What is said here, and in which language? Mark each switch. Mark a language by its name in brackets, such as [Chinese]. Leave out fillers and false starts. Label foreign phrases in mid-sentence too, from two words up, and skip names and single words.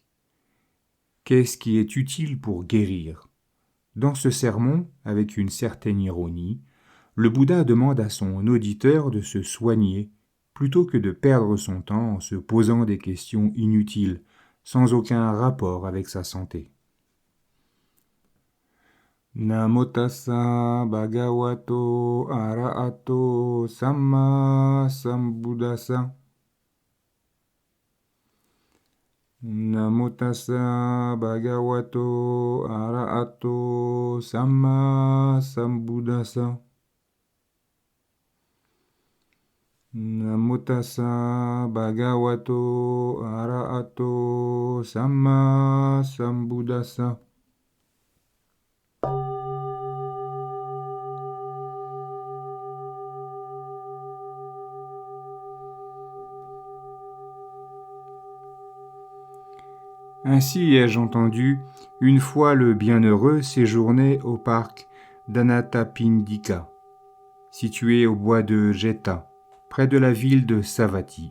[French] Qu'est-ce qui est utile pour guérir ? Dans ce sermon, avec une certaine ironie, le Bouddha demande à son auditeur de se soigner plutôt que de perdre son temps en se posant des questions inutiles, sans aucun rapport avec sa santé. [Pali] Namo tassa bhagavato arahato samma sambuddhassa. Namo tassa bhagavato arahato samma sambuddhassa. Namo tassa bhagavato arahato samma sambuddhassa. [French] Ainsi ai-je entendu une fois le bienheureux séjourner au parc d'Anathapindika, situé au bois de Jeta, près de la ville de Savatthi.